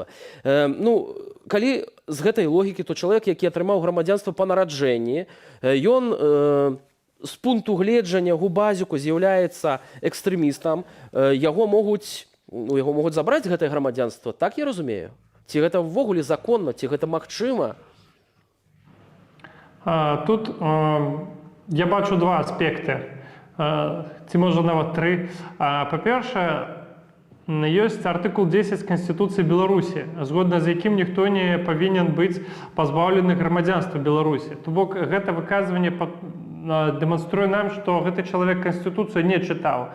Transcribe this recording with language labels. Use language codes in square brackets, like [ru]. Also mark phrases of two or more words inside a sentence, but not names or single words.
[be] Калі з гэтай логікі, то чалавек, які атрымаў грамадзянства па нараджэнні, ён з пункту гледжання Губазіку з'яўляецца экстрэмістам, яго могуць забраць гэтае грамадзянства, так я разумею? Ці гэта ўвогуле законна, ці гэта магчыма? Тут я бачу два аспекти, ці може нават три. Па-першае, ёсць артыкул 10 Канстытуцыі Беларусі, згодна з якім ніхто не павінен быць пазбаўлены грамадзянства Беларусі. То бок гэта выказванне дэманструе нам, што гэты чалавек Канстытуцыю не чытаў.